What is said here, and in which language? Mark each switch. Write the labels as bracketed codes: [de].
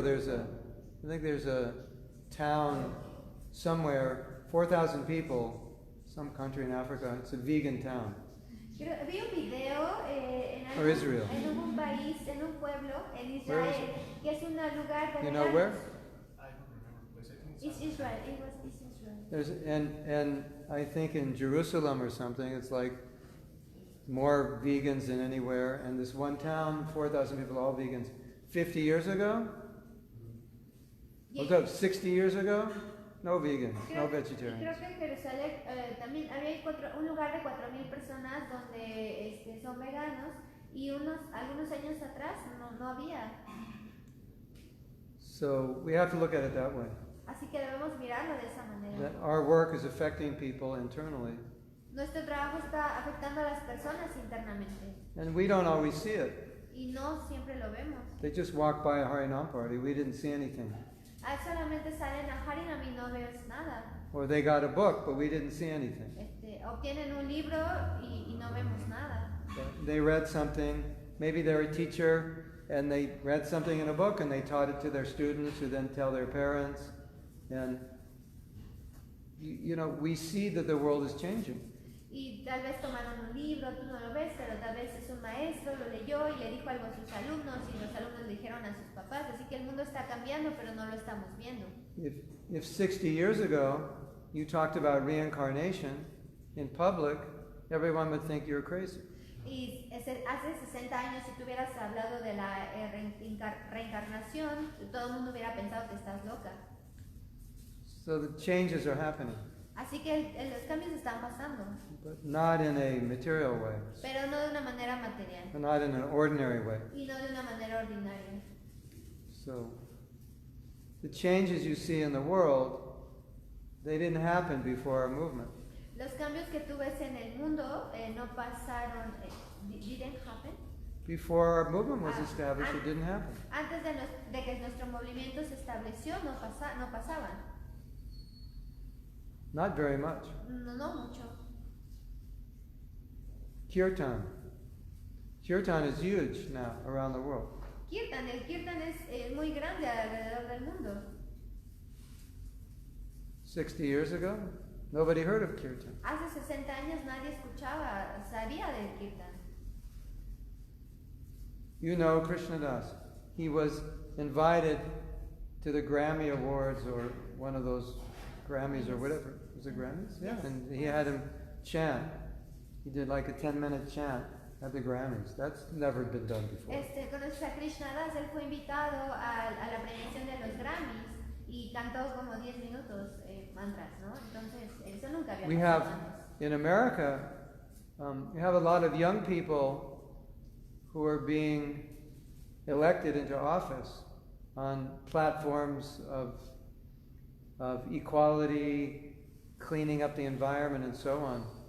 [en] I think there's a town somewhere, 4,000 people, some country in Africa. It's a vegan town. [es] Vi un video [en] Or Israel. [es] en un país, en un pueblo, en Israel, que es un lugar de [en] You know where? I don't remember the place. I think It's Israel. It's Israel. There's and I think in Jerusalem or something, it's like more vegans than anywhere. And this one town, 4,000 people, all vegans. 50 years ago? What's up? 60 years ago? No vegans, no vegetarians. [es] Creo que en Jerusalén también había un lugar de 4,000 personas donde son veganos y algunos años atrás no había. [en] So we have to look at it that way. [es] Así que debemos mirarlo de esa manera. [en] That our work is affecting people internally. [es] Nuestro trabajo está afectando a las personas internamente [en] And we don't always see it. [es] y no siempre lo vemos. [en] They just walk by a Harinam party, we didn't see anything. [es] Solamente salen a Harinam y no ves nada. [en] Or they got a book, but we didn't see anything. [es] Obtienen un libro y no vemos nada. [en] They read something, maybe they're a teacher, and they read something in a book and they taught it to their students who then tell their parents. And, we see that the world is changing. [es] Y tal vez tomaron un libro, tú no lo ves, pero tal vez es un maestro, lo leyó y le dijo algo a sus alumnos y los alumnos le dijeron a sus papás. Así que el mundo está cambiando, pero no lo estamos viendo. [en] If 60 years ago you talked about reincarnation in public, everyone would think you're crazy. [es] Y hace 60 años, si tú hubieras hablado de la reencarnación, todo el mundo hubiera pensado que estás loca. [en] So the changes are happening. [es] Así que los cambios están pasando, [en] But not in a material way, [es] pero no de una manera material [en] not in an ordinary way. [es] y no de una manera ordinaria. [en] So the changes you see in the world, they didn't happen before our movement. [es] Los cambios que tú ves en el mundo no pasaron, [en] didn't happen. Before our movement was established, it didn't happen. [es] Antes de que nuestro movimiento se estableció, no pasaban. [en] Not very much. [es] No mucho. [en] Kirtan. Kirtan is huge now around the world. [es] El kirtan es muy grande alrededor del mundo. [en] 60 years ago, nobody heard of Kirtan. [es] Hace 60 años nadie sabía del kirtan. [en] You know Krishnadas. He was invited to the Grammy Awards or one of those Grammys or whatever. Was it Grammys? Yeah. And he had him chant. He did like a 10-minute chant at the Grammys. That's never been done before. [es] Conoces a Krishna Das, él fue invitado a la premiación de los Grammys y cantó como 10 minutos mantras, ¿no? Entonces, eso nunca había [en] We [es] pasado [en] have, [es] antes. [en] in America, we have a lot of young people who are being elected into office on platforms of equality, cleaning up the environment, and so on.